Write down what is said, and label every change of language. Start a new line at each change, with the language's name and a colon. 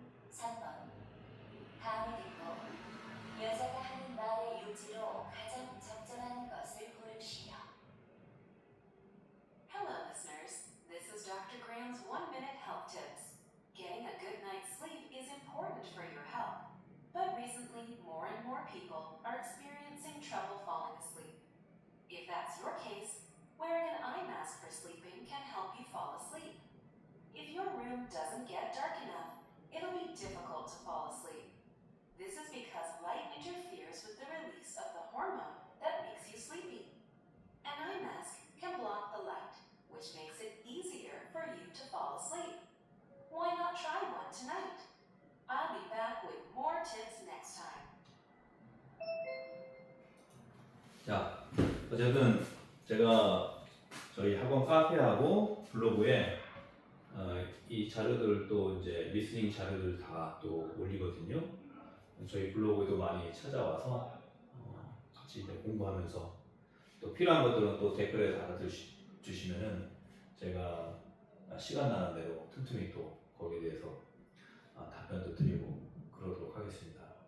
Korean: 3번. 다음을 듣고 여자가 하는 말의 요지로 가장 적절한 것을 고르시오.
English: Hello, listeners. This is Dr. Graham's 1-minute health tips. Getting a good night's sleep is important for your health. But recently, more and more people are experiencing trouble falling asleep. If that's your case, wearing an eye mask for sleeping can help you fall asleep. If your room doesn't get dark enough, it'll be difficult to fall asleep. This is because light interferes with the release of the hormone that makes you sleepy. An eye mask can block the light, which makes it easier for you to fall asleep. Why not try one tonight? I'll be back with more tips next time.
Korean: 자, 어쨌든 제가 저희 학원 카페하고 블로그에 이 자료들 또 이제 리스닝 자료들 다 또 올리거든요. 저희 블로그에도 많이 찾아와서 같이 이제 공부하면서 또 필요한 것들은 또 댓글에 달아주시면은 제가 시간 나는 대로 틈틈이 또 거기에 대해서 답변도 드리고 그러도록 하겠습니다.